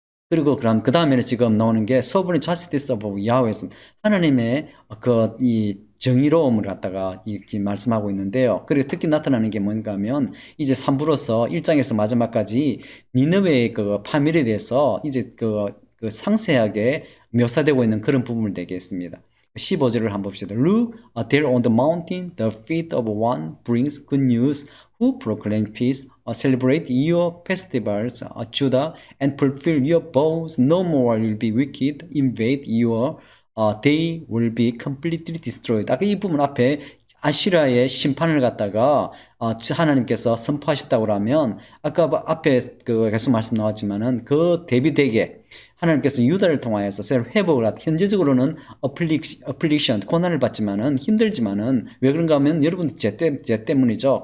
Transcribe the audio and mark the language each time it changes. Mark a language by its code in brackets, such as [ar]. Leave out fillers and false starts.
[ko] 그리고 그럼 그 다음에는 지금 나오는 게 [en] sovereign justice of Yahweh [ko] 는 하나님의 이 정의로움을 갖다가 이렇게 말씀하고 있는데요. 그리고 특히 나타나는 게 뭔가 하면 이제 3부로서 1장에서 마지막까지 니느웨의 그 파멸에 대해서 이제 그 상세하게 묘사되고 있는 그런 부분을 되겠습니다. 15절을 한번 봅시다. [en] Look, there on the mountain, the feet of one brings good news who proclaim peace, celebrate your festivals, Judah, and fulfill your vows. No more will be wicked, invade your, they will be completely destroyed. [ko] 아까 이 부분 앞에 아시라의 심판을 갖다가 하나님께서 선포하셨다고 하면 아까 앞에 그 계속 말씀 나왔지만은 그 대비되게 하나님께서 유다를 통하여서 회복을 하다. 현재적으로는 어플릭션 고난을 받지만은 힘들지만은 왜 그런가 하면 여러분들 죄 때문이죠.